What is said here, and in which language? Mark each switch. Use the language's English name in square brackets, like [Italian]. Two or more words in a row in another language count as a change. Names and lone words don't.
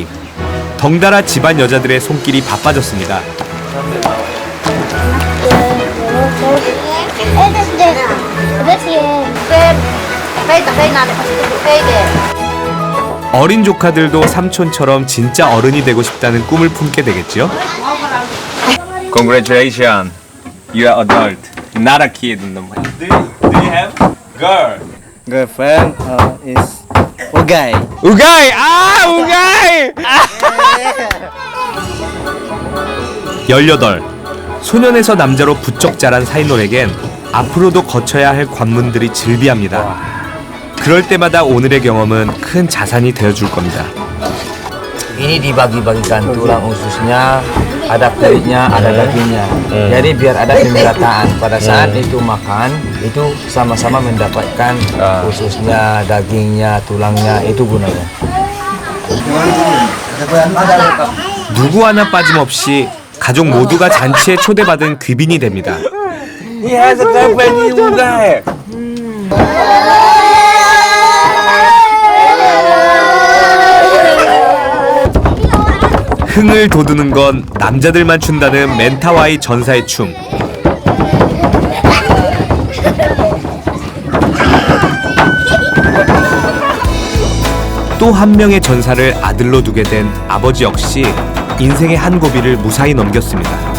[Korean] 덩달아 집안 여자들의 손길이 바빠졌습니다. 어린 조카들도 삼촌처럼 진짜 어른이 되고 싶다는 꿈을 품게 되겠죠? [English] Congratulations, you are adult, not a kid. Do you have girl? Girlfriend is Ugai. [Korean] 우가이! 아, 우가이! 18. 소년에서 남자로 부쩍 자란 사이놀에겐 앞으로도 거쳐야 할 관문들이 즐비합니다. 그럴 때마다 오늘의 경험은 큰 자산이 되어줄 겁니다. [Indonesian] Ini dibagi-bagikan tulang ususnya, ada kulitnya, ada dagingnya. Jadi biar ada pemerataan. Pada saat itu makan, itu sama-sama mendapatkan ususnya, dagingnya, tulangnya. Itu gunanya. [Korean] 누구 하나 빠짐없이 가족 모두가 잔치에 초대받은 귀빈이 됩니다. [Indonesian] Iya, sekarang ini ugai. [Korean] 흥을 돋우는 건 남자들만 춘다는 멘타와이 전사의 춤. 또 한 명의 전사를 아들로 두게 된 아버지 역시 인생의 한 고비를 무사히 넘겼습니다.